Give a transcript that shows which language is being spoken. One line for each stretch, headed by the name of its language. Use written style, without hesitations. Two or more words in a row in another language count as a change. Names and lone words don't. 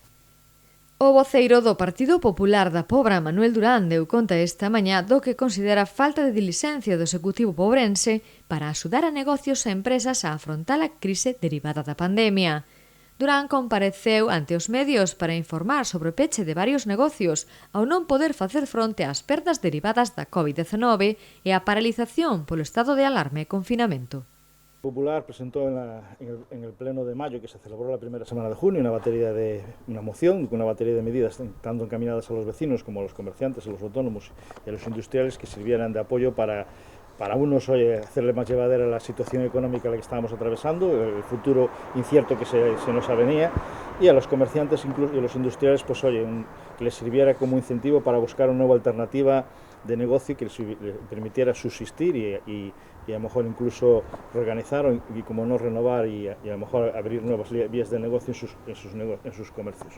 Galician: O voceiro do Partido Popular da Pobra, Manuel Durán, deu conta esta mañá do que considera falta de dilixencia do Executivo pobrense para axudar a negocios e empresas a afrontar a crise derivada da pandemia. Durán compareceu ante os medios para informar sobre o peche de varios negocios ao non poder facer fronte ás perdas derivadas da COVID-19 e a paralización polo estado de alarma e confinamento.
Spanish: El Popular presentó en el pleno de mayo, que se celebró la primera semana de junio, una moción con una batería de medidas tanto encaminadas a los vecinos como a los comerciantes, a los autónomos y a los industriales que sirvieran de apoyo para unos, hacerle más llevadera la situación económica a la que estábamos atravesando, el futuro incierto que se nos avenía, y a los comerciantes y a los industriales, pues que les sirviera como incentivo para buscar una nueva alternativa de negocio que les permitiera subsistir y a lo mejor incluso reorganizar y como no renovar y a lo mejor abrir nuevas vías de negocio en sus comercios.